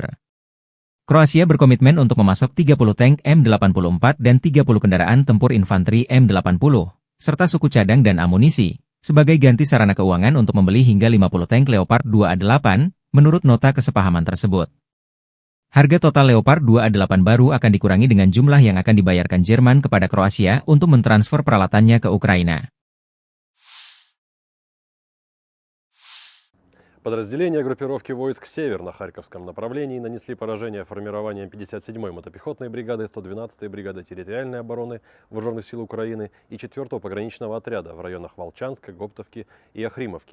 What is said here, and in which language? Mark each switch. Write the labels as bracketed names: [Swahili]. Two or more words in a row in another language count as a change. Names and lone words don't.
[Indonesian] Kroasia berkomitmen untuk memasok 30 tank M84 dan 30 kendaraan tempur infanteri M80, serta suku cadang dan amunisi, sebagai ganti sarana keuangan untuk membeli hingga 50 tank Leopard 28, menurut nota kesepahaman tersebut. Harga total Leopard 28 baru akan dikurangi dengan jumlah yang akan dibayarkan Jerman kepada Kroasia untuk mentransfer peralatannya ke Ukraina. [Russian] Подразделения группировки войск «Север» на Харьковском направлении нанесли поражение формированиям 57-й мотопехотной бригады, 112-й бригады территориальной обороны Вооруженных сил Украины и 4-го пограничного отряда в районах Волчанска, Гоптовки и Охримовки.